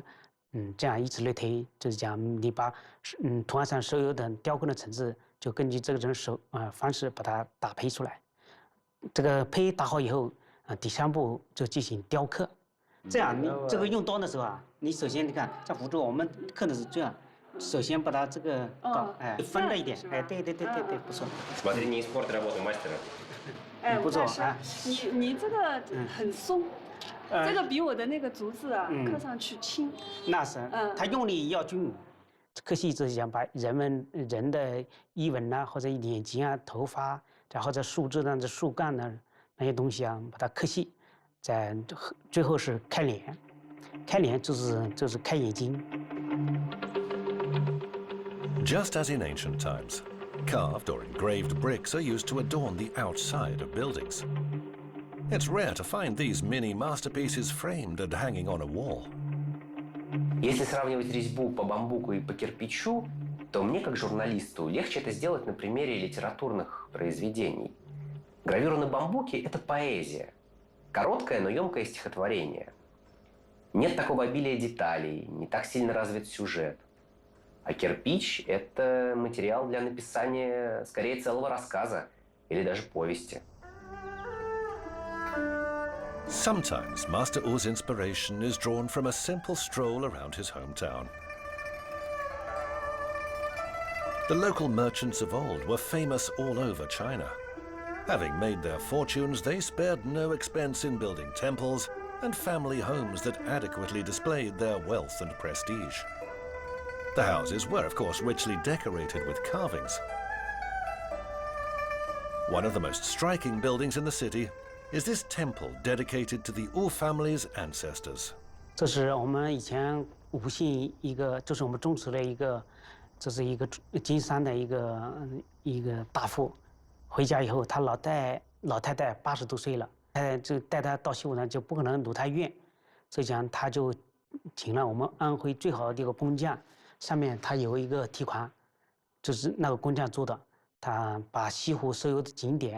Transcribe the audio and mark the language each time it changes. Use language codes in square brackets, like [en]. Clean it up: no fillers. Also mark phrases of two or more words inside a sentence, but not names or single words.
[zh] 这样以此类推，就是讲你把图案上所有的雕刻的层次，就根据这种方式把它打胚出来。这个胚打好以后，第3步就进行雕刻。这样你这个用刀的时候啊，你首先你看在福州我们刻的是这样，首先把它这个分了一点，对，不错。 [ru] Смотри, не испорт работу мастера. [zh] 不错啊。你这个很松。这个比我的那个竹子啊，刻上去轻。那是，它用力要均匀。刻细就是想把人的衣纹啊，或者眼睛啊、头发，然后在树枝上的树干呢那些东西啊，把它刻细。最后是开脸，开脸就是开眼睛。 [en] Just as in ancient times, carved or engraved bricks are used to adorn the outside of buildings. It's rare to find these mini masterpieces framed and hanging on a wall. [ru] Если сравнивать резьбу по бамбуку и по кирпичу, то мне, как журналисту, легче это сделать на примере литературных произведений. Гравюра на бамбуке – это поэзия. Короткое, но емкое стихотворение. Нет такого обилия деталей, не так сильно развит сюжет. А кирпич – это материал для написания, скорее, целого рассказа или даже повести. [en] Sometimes Master Wu's inspiration is drawn from a simple stroll around his hometown. The local merchants of old were famous all over China. Having made their fortunes, they spared no expense in building temples and family homes that adequately displayed their wealth and prestige. The houses were, of course, richly decorated with carvings. One of the most striking buildings in the city is this temple dedicated to the Wu family's ancestors. [zh] 这是我们以前吴姓一个，就是我们宗祠的一个，这是一个金山的一个大富，回家以后他老太太80多岁了，就带他到西湖呢就不可能入他院，所以讲他就请了我们安徽最好的一个工匠，上面他有一个题款，就是那个工匠做的，他把西湖所有的景点。